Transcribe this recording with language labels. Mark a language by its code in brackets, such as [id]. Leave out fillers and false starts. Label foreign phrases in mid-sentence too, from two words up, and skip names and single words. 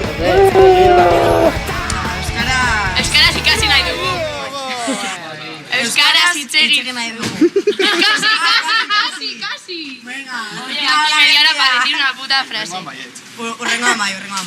[eu] Euskaraz ikasi nahi dugu. Euskaraz hitz egin nahi dugu. [es] Casi. Venga. Oye, aquí media hora para decir una puta frase. [eu] Urrengo amai.